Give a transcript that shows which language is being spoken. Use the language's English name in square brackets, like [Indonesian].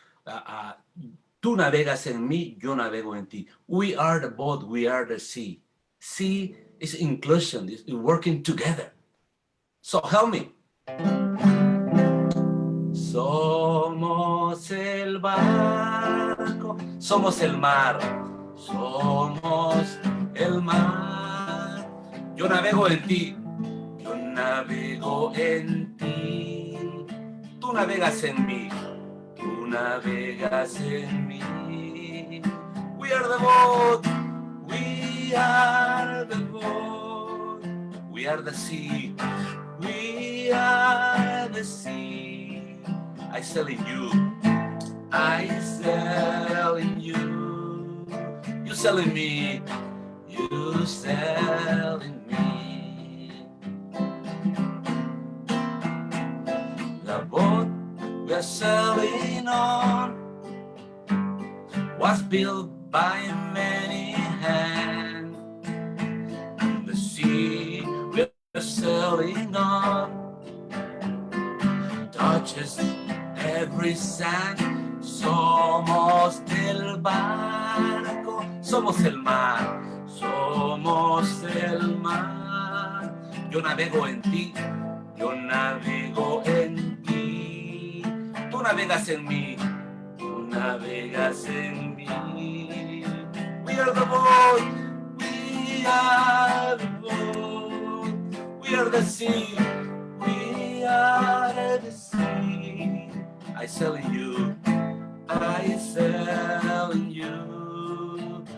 [Spanish] Uh, uh, Tú navegas en mí, yo navego en ti. [English] We are the boat, we are the sea. Sea is inclusion, is working together. So help me. [Spanish] Somos el barco, somos el mar, somos el mar. Yo navego en ti, yo navego en ti. Tú navegas en mí, tú navegas en mí. [English] We are the boat, we are the boat, we are the sea, we are the sea. I sail in you, I sail in you. You sail in me, you sail in me. The boat we're sailing on was built by many hands. And the sea we're sailing on touches every sand. [Spanish] Somos el barco, somos el mar, somos el mar. Yo navego en ti, yo navego en ti. Tú navegas en mí, tú navegas en mí. [English] We are the boat, we are the boat, we are the sea, we are the sea. I sail in you, I sail in you.